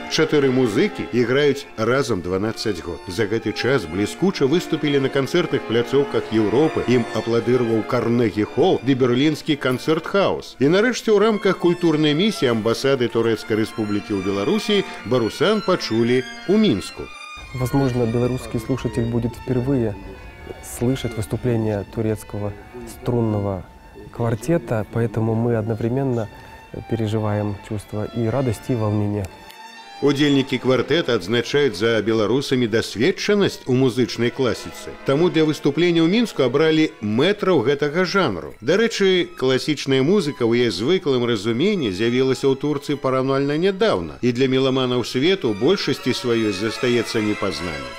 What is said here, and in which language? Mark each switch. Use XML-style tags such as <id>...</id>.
<be>4 музыкі іграюць разам 12 год. За гэты час бліскуча выступілі на канцэртных пляцоўках Еўропы, ім апладырваў Карнегі-хол ды берлінскі канцэрт-хаус. І нарэшце ў рамках культурнай місіі амбасады Турэцкай Рэспублікі ў Беларусі «Барусан»</be> <ru>почули у Минску. Возможно, белорусский слушатель будет впервые слышать выступление турецкого струнного квартета, поэтому мы одновременно переживаем чувства и радости, и волнения.</ru> <be>Удзельнікі квартэта адзначаюць за беларусамі дасведчанасць у музычнай класіцы. Таму для выступлення ў Мінску абралі мэтраў гэтага жанру. Дарэчы, класічная музыка ў яе звыклым разуменні з'явілася ў Турцыі параўнальна нядаўна, і для меламанаў свету большасці сваёй застаецца непазнанай.</be>